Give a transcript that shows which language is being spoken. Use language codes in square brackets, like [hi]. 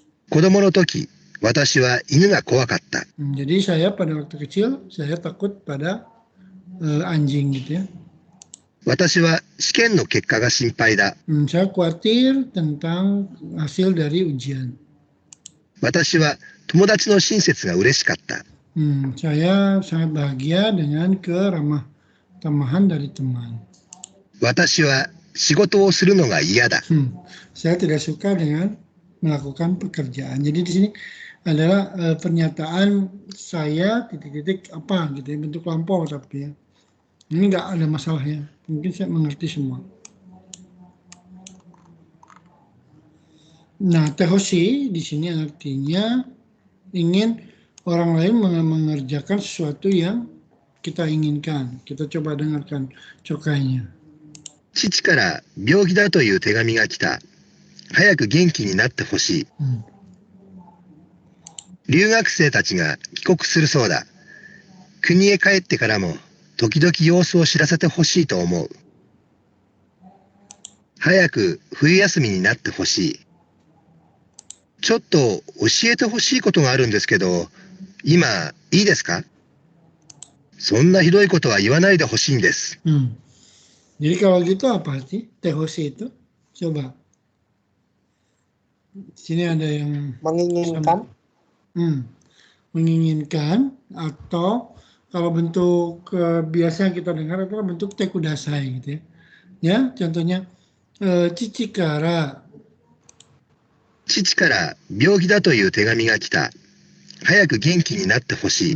[ja] 子供の時、私は犬が怖かった。 [id] Jadi saya pada waktu kecil saya takut pada anjing gitu ya. [ja] 私は試験の結果が心配だ。 [id] Saya khawatir tentang hasil dari ujian. [ja] 私は友達の親切が嬉しかった。 [id] Saya sangat bahagia dengan keramah tamahan dari teman. [ja] 私は仕事をするのが嫌だ。 [id] Saya tidak suka dengan melakukan pekerjaan. Jadi di sini adalah pernyataan saya titik-titik apa gitu ya, bentuk lampau tapi ya. Ini nggak ada masalahnya. Mungkin saya mengerti semua. Nah, tehoshi di sini artinya ingin orang lain mengerjakan sesuatu yang kita inginkan. Kita coba dengarkan cokainya. [ja] 父から病気だという手紙が来た。早く元気になってほしい。留学生たちが帰国するそうだ。国へ帰ってからも時々様子を知らせてほしいと思う。早く冬休みになってほしい。ちょっと教えてほしいことがあるんですけど、今いいですか？そんなひどいことは言わないでほしいんです。 [id] Jadi kalau gitu apa sih tehoshi itu? Coba. Sini ada yang Menginginkan. menginginkan, atau kalau bentuk biasa yang kita dengar adalah bentuk tekudasai gitu ya. Ya, contohnya Chichikara. [ja] 父から病気だという手紙が来た。早く元気になってほしい。